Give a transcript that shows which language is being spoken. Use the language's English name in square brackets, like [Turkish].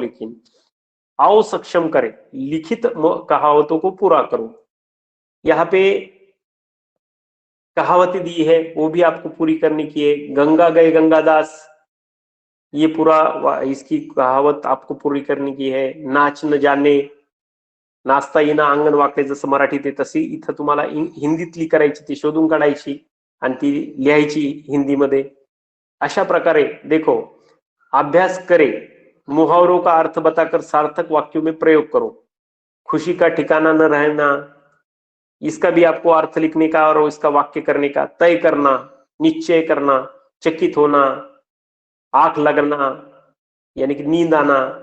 [Hindi] लेकिन आओ सक्षम करें, लिखित कहावतों को पूरा करो। यहाँ पे कहावतें दी है वो भी आपको पूरी करने की है। गंगा गए गंगादास, ये पूरा इसकी कहावत आपको पूरी करने की है। नाच न जाने [Marathi] नाचता येणं अंगण वाकडे, जसं मराठीत आहे तशी इथं तुम्हाला हिंदीतली करायची, ती शोधून काढायची आणि ती लिहायची हिंदीमध्ये। अशा प्रकारे [Hindi] देखो अभ्यास करे, मुहावरों का अर्थ बताकर सार्थक वाक्यों में प्रयोग करो। खुशी का ठिकाना न रहना, इसका भी आपको अर्थ लिखने का और इसका वाक्य करने का। तय करना, निश्चय करना, चकित होना, आंख लगना यानी कि नींद आना।